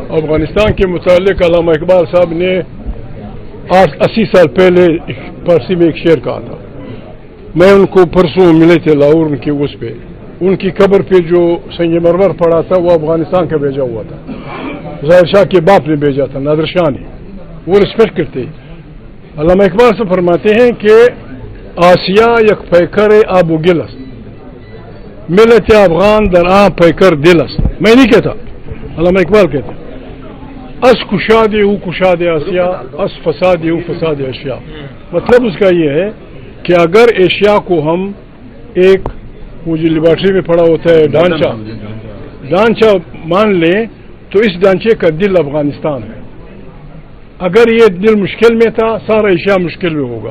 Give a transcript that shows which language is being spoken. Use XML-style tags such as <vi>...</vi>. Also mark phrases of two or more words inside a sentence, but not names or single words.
<ur>افغانستان کے متعلق علامہ اقبال صاحب نے 80 سال پہلے فارسی میں ایک شعر کہا تھا. میں ان کو پرسوں ملے تھے لاہور، ان کے اس پہ، ان کی قبر پہ جو سنگ مرمر پڑا تھا وہ افغانستان کا بھیجا ہوا تھا، ظاہر شاہ کے باپ نے بھیجا تھا، نادر شاہ نے. وہ رسپیکٹ کرتے. علامہ اقبال سے فرماتے ہیں کہ</ur> <fa>آسیا یک پیکر آب و گل است، ملت افغان در آن پیکر دل است.</fa> <ur>میں نہیں کہتا، علامہ اقبال کہتے ہیں</ur> <fa>اس کشاد او کشاد آسیا، اس فساد او فساد اشیا.</fa> <ur>مطلب اس کا یہ ہے کہ اگر ایشیا کو ہم ایک، وہ جو لیبارٹری میں پڑا ہوتا ہے ڈانچہ مان لیں تو اس ڈانچے کا دل افغانستان ہے. اگر یہ دل مشکل میں تھا سارا ایشیا مشکل میں ہوگا.</ur>